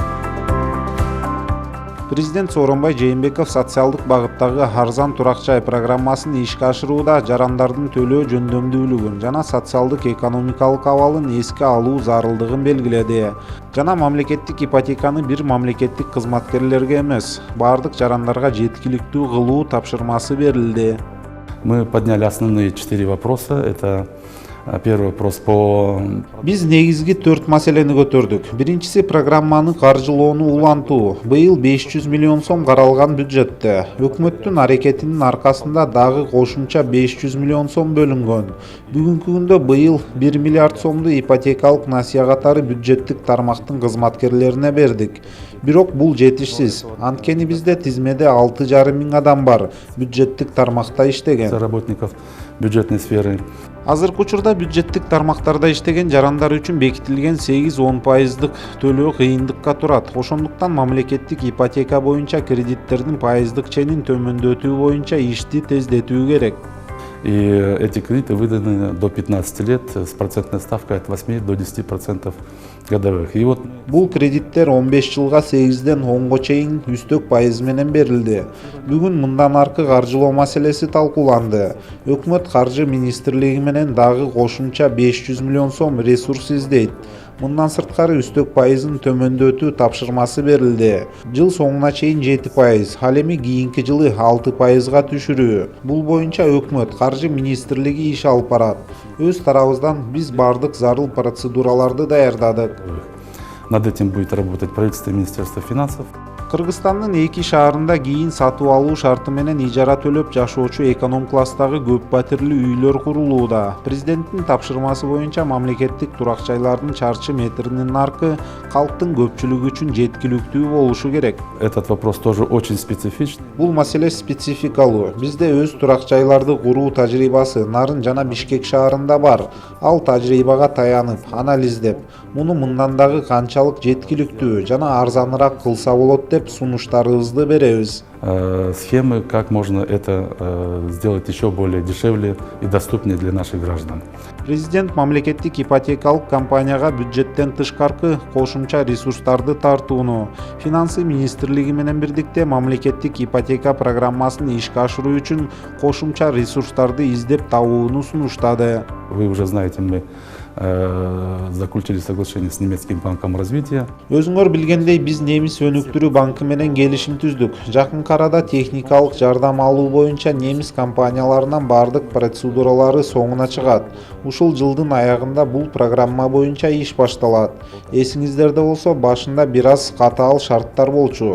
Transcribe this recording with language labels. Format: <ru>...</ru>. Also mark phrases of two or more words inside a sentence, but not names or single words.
<ky>Президент Сооронбай Жээнбеков социалдык багыттагы арзан турак жай программасын ишке ашырууда жарандардын төлөө жөндөмдүүлүгүн жана социалдык экономикалык абалын эске алуу зарылдыгын белгиледи. Жана мамлекеттик ипотеканы бир мамлекеттик кызматкерлерге эмес, бардык жарандарга жеткиликтүү кылуу тапшырмасы берилди.</ky> <ru>Мы подняли основные 4 вопроса. Это Первый вопрос по</ru> <ky>Биз негизги 4 маселени көтөрдүк. Биринчиси программаны каржылоону улантуу. Быйыл 500 миллион сом каралган бюджетте. Өкмөттүн аракетинин аркасында дагы кошумча 500 миллион сом бөлүнгөн. Бүгүнкү күндө быйыл 1 миллиард сомду ипотекалык насыя катары бюджеттик тармактын кызматкерлерине бердик. Бирок бул жетишсиз. Анткени бизде тизмеде 6,5 миң адам бар бюджеттик тармакта иштеген.</ky> <ru>работников бюджетной сферы.</ru> <ky>Азыркы учурда бюджеттик тармактарда иштеген жарандар үчүн бекитилген 8-10% төлөө кыйындыкка турат. Ошондуктан мамлекеттик ипотека боюнча кредиттердин пайыздык ченин төмөндөтүү боюнча ишти тездетүү керек.</ky> <ru>И эти кредиты выданы до 15 лет с процентной ставкой от 8 до 10% годовых. И вот</ru> <ky>Бул кредиттер 15 жылга 8ден 10го чейин үстөк пайыз менен берилди. Бүгүн мындан аркы каржылоо маселеси талкууланды. Өкмөт каржы министрлиги менен дагы кошумча 500 миллион сом ресурс издейт. Мындан сырткары үстөк пайызын төмөндөтүү тапшырмасы берилди. Жыл соңуна чейин 7%, ал эми кийинки жылы 6%га түшүрүү. Бул боюнча өкмөт каржы министрлиги иш алып барат. Өз тарабыбыздан биз бардык зарыл процедураларды даярдадык.</ky> <ru>над этим будет работать правительство и Министерство финансов.</ru> <ky>Кыргызстандын 2 шаарында кийин сатып алуу шарты менен ижара төлөп жашоочу эконом класстагы көп батирлүү үйлөр курулууда. Президенттин тапшырмасы боюнча мамлекеттик турак жайлардын чарчы метринин наркы калктын көпчүлүгү үчүн жеткиликтүү болушу керек.</ky> <ru>Этот вопрос тоже очень специфичный.</ru> <ky>Бул маселе спецификалуу. Бизде өз турак жайларды куруу тажрыйбасы Нарын жана Бишкек шаарында бар. Ал тажрыйбага таянып, анализдеп, муну мындан дагы канчалык жеткиликтүү жана арзаныраак кылса болот деп сунуштарыбызды беребиз.</ky> <ru>Схемы, как можно это сделать еще более дешевле и доступнее для наших граждан.</ru> <ky>Президент мамлекеттик ипотекалык компанияга бюджеттен тышкаркы кошумча ресурстарды тартууну, финансы министрлиги менен бирдикте мамлекеттик ипотека программасын ишке ашыруу үчүн кошумча ресурстарды издеп табууну сунуштады.</ky> <ru>Вы уже знаете, мы заключили соглашение с немецким банком развития.</ru> <ky>Өзүңөр билгендей, биз Немис өнүктүрүү банкы менен келишим түздүк. Жакынкы арада техникалык жардам алуу боюнча немис компанияларынан бардык процедуралары соңуна чыгат. Ушул жылдын аягында бул программа боюнча иш башталат. Эсиңиздерде болсо, башында бир аз катаал шарттар болчу.</ky>